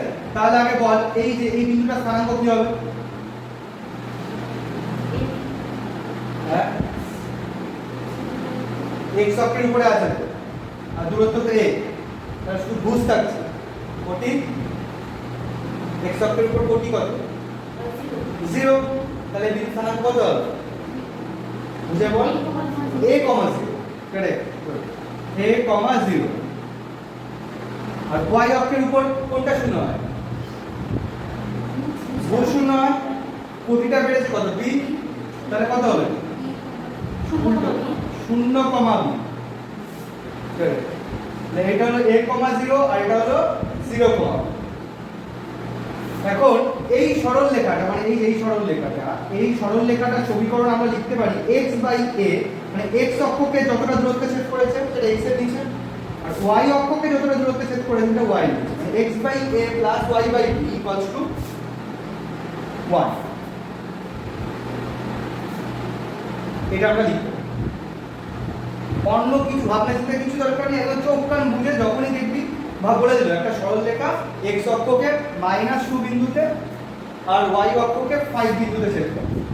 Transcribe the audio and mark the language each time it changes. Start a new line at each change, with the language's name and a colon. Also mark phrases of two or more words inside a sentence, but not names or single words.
Bangla: তাহলে আগে বল এই যে এই বিন্দুটা স্থানাঙ্ক কি হবে? হ্যাঁ, x অক্ষের উপরে আছে আর দূরত্ব তো a, তাহলে শুধু ভুজ থাকছে। কোটি x অক্ষের উপর কোটি কত? 0। তাহলে বিন্দু স্থানাঙ্ক কত হবে? বুঝে বল, a, 0। কারেক্ট, a, 0। আর y অক্ষের উপর কোনটা শূন্য হয়? ভুজ শূন্য হয়। কোটিটা বেড়েছে কত? b। তাহলে কত হবে? 0, b। কারেক্ট। এটা হলো a, 0 আর এটা হলো 0, এখন এই সরল রেখাটা, মানে এই সরল রেখাটা সমীকরণ আমরা লিখতে পারি x/a, মানে x অক্ষকে যতটা দূরত্বে ছেদ করেছে সেটা x এর নিচে, আর y অক্ষকে যতটা দূরত্বে ছেদ করেছে সেটা y এর নিচে, মানে x/a + y/b = 1। এটা আমরা লিখব। অন্য কিছু ভাবনা চিন্তা কিছু দরকার নেই, একদম চোখ কান বুঝে যখনই দেখবি ভাব বলে দিল একটা সরল রেখা x অক্ষকে -2 বিন্দুতে আর y অক্ষকে 5 বিন্দুতে ছেদ করে।